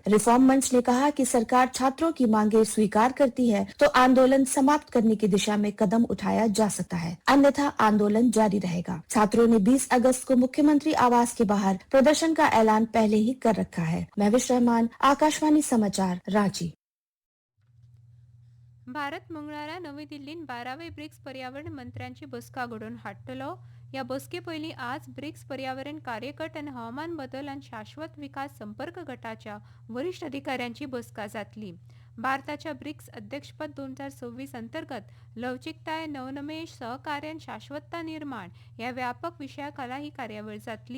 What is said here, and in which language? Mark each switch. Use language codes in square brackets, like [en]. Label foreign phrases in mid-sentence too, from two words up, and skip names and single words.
[hi] रिफॉर्म मंच ने कहा कि सरकार छात्रों की मांगे स्वीकार करती है तो आंदोलन समाप्त करने की दिशा में कदम उठाया जा सकता है, अन्यथा आंदोलन जारी रहेगा. छात्रों ने 20 अगस्त को मुख्यमंत्री आवास के बाहर प्रदर्शन का ऐलान पहले ही कर रखा है. महविश रहमान, आकाशवाणी समाचार, रांची. [kok] भारत मंगळारा नवी दिल्लीन 12वे ब्रिक्स पर्यावरण मंत्र्यांची बसका घडोवन हाडटलो. ह्या बसके पयलीं आज ब्रिक्स पर्यावरण कार्यगट आनी हवामान बदल आनी शाश्वत विकास संपर्क गटाच्या वरिष्ठ अधिकाऱ्यांची बसका जातली. भारताच्या ब्रिक्स अध्यक्षपद 2026 अंतर्गत लवचिकताय, नवनमेश, सहकार्य आनी शाश्वतता निर्माण ह्या व्यापक विशया खाला ही कार्यावळ जातली.